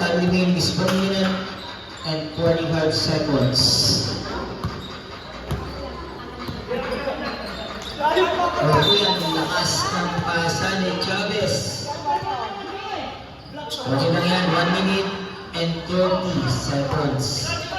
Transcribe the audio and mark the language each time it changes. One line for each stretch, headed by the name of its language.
English: Time remaining is 1 minute and 45 seconds.
Filipino: Okay, ang lakas ng pasa ni Chavez. Okay lang yan,
English: 1 minute and 30 seconds.